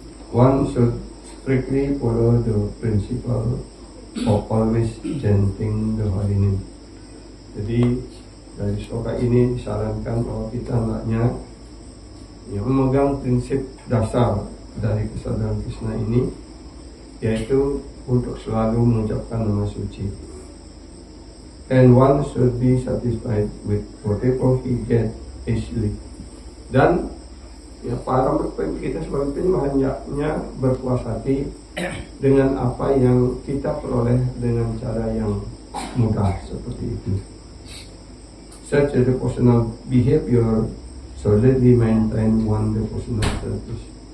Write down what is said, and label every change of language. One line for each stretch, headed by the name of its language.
English: One should strictly follow the principle of always chanting the holy name.
Indonesian: Jadi dari sloka ini disarankan bahwa kita hendaknya memegang prinsip dasar dari kesadaran Krishna ini, yaitu untuk selalu mengucapkan nama suci.
English: And one should be satisfied with whatever he gets easily.
Indonesian: Dan para kita sebagai penyembah hendaknya berpuas hati dengan apa yang kita peroleh dengan cara yang mudah seperti itu.
English: Such a devotional behavior solidly maintain one devotional service.